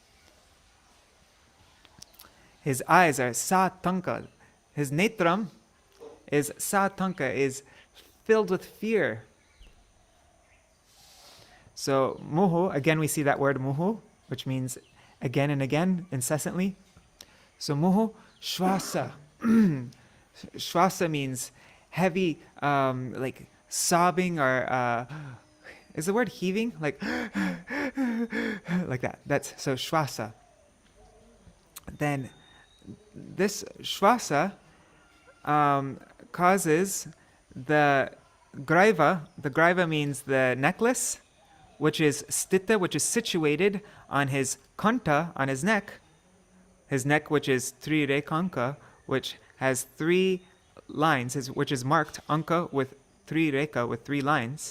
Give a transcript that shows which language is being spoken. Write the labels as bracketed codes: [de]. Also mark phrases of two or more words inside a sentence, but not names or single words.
[en] His eyes are sātaṅka. His netram is sātaṅka, is filled with fear. So muhuḥ, again we see that word muhuḥ, which means again and again, incessantly. So [sa] मुहुः श्वास. [en] Śvāsa means heavy, like sobbing, or is the word heaving? Like that. That's so śvāsa. Then this śvāsa causes the graiva means the necklace, which is sthita, which is situated on his kaṇṭha, on his neck which is tri-rekhāṅka, which has 3 lines, which is marked anka with 3 rekha, with 3 lines.